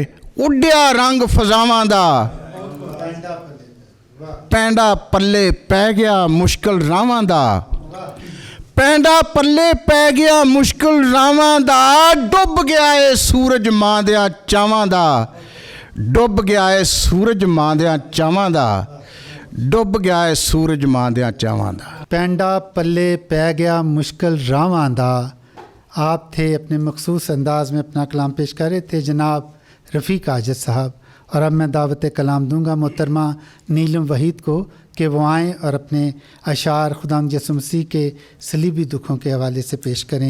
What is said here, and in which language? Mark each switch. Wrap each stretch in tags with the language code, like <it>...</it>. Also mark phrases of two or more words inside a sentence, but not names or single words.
<pa>ਉੱਡਿਆ ਰੰਗ ਫਜ਼ਾਵਾਂ ਦਾ, ਪੈਂਡਾ ਪੱਲੇ ਪੈ ਗਿਆ ਮੁਸ਼ਕਲ ਰਾਵਾਂ ਦਾ। ਪੈਂਡਾ ਪੱਲੇ ਪੈ ਗਿਆ ਮੁਸ਼ਕਲ ਰਾਵਾਂ ਦਾ। ਡੁੱਬ ਗਿਆ ਏ ਸੂਰਜ ਮਾਂ ਦਿਆਂ ਚਾਵਾਂ ਦਾ, ਡੁੱਬ ਗਿਆ ਏ ਸੂਰਜ ਮਾਂ ਦਿਆਂ ਚਾਵਾਂ ਦਾ, ਡੁੱਬ ਗਿਆ ਏ ਸੂਰਜ ਮਾਂ ਦਿਆਂ ਚਾਵਾਂ ਦਾ। ਪੈਂਡਾ ਪੱਲੇ ਪੈ ਗਿਆ ਮੁਸ਼ਕਲ ਰਾਵਾਂ ਦਾ।</pa> <ur>آپ تھے اپنے مخصوص انداز میں اپنا کلام پیش کر رہے تھے جناب رفیق عاجز صاحب، اور اب میں دعوت کلام دوں گا محترمہ نیلم وحید کو کہ وہ آئیں اور اپنے اشعار خداوند یسوع مسیح کے صلیبی دکھوں کے حوالے سے پیش کریں.</ur>